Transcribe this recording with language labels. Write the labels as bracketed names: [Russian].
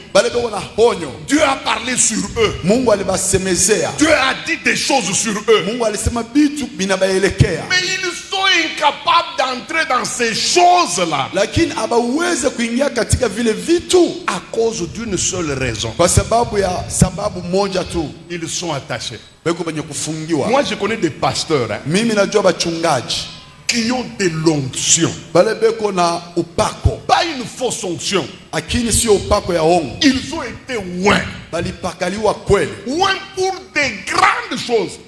[Swahili] bale beko na honyo. [French] Dieu a parlé sur eux. [Swahili] Mungu alibasemezea, [French] Dieu a dit des choses sur eux. [Swahili] Mungu alisema bitu binabaelekea, [French] Mais ils sont incapables d'entrer dans ces choses-là [Swahili] lakini abaweze kuingia katika vile vitu [French] à cause d'une seule raison. [Swahili] kwa sababu ya sababu moja tu, [French] Ils sont attachés. [Swahili] beko benye kufungiwa. [French] Moi, je connais des pasteurs [Swahili] Mimi najua bachungaji [French] qui ont de l'onction. [Swahili] bale beko na upako, [French] Pas une fausse onction. [Swahili] lakini sio upako ya hongo, [French] Ils ont été loin. [Swahili] balipakaliwa kweli, [French] Loin pour des grandes choses.